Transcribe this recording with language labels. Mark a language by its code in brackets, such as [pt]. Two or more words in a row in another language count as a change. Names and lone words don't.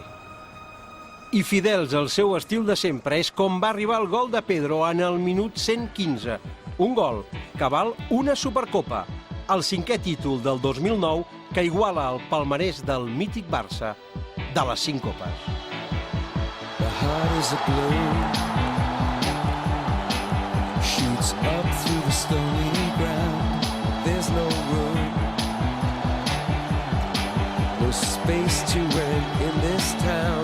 [ca] I fidels al seu estil de sempre és com va arribar el gol de Pedro en el minut 115, un gol que val una Supercopa, el 5è títol del 2009 que iguala el palmarès del mític Barça de les 5 copes. [en] The heart is a balloon, shoots up through the stony ground. There's no room, no space to rent in this town.